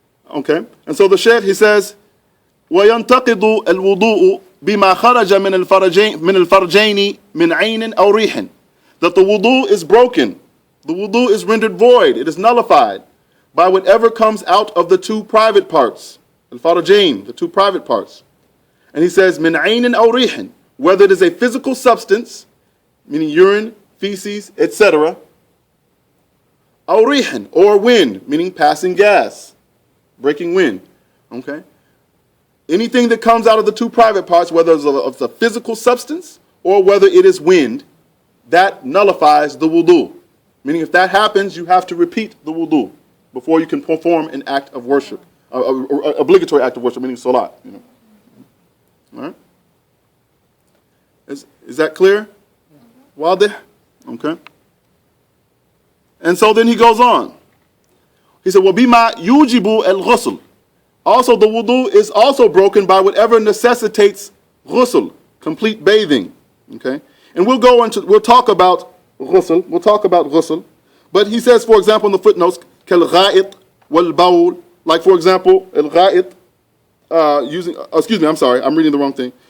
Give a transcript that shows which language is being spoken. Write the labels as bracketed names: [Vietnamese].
[English] Okay, and so the Shaykh, he says, [Arabic] وَيَنْتَقِضُ الْوُضُوءُ بِمَا خَرَجَ مِنَ الْفَرْجَيْنِ مِنْ عَيْنٍ أَوْ رِيحٍ. [English] That the wudu is broken, the wudu is rendered void, it is nullified by whatever comes out of the 2 private parts, al-farjain, the 2 private parts. And he says, [Arabic] مِنْ عَيْنٍ أَوْ رِيحٍ, [English] whether it is a physical substance, meaning urine, feces, etc., awrihan, or wind, meaning passing gas, breaking wind. Okay? Anything that comes out of the 2 private parts, whether it's a physical substance or whether it is wind, that nullifies the wudu. Meaning if that happens, you have to repeat the wudu before you can perform an act of worship, obligatory act of worship, meaning salat. All right? Is that clear? Wadih? Okay. And so then he goes on. He said, [Arabic] وَبِمَا يُوجِبُ الْغُسْلِ. [English] Also, the wudu is also broken by whatever necessitates ghusl, complete bathing. Okay? And we'll talk about ghusl. We'll talk about ghusl. But he says, for example, in the footnotes, [Arabic] كَالْغَائِطْ وَالْبَوْلِ. [English] Like, for example, al-gha'it, excuse me, I'm sorry, I'm reading the wrong thing.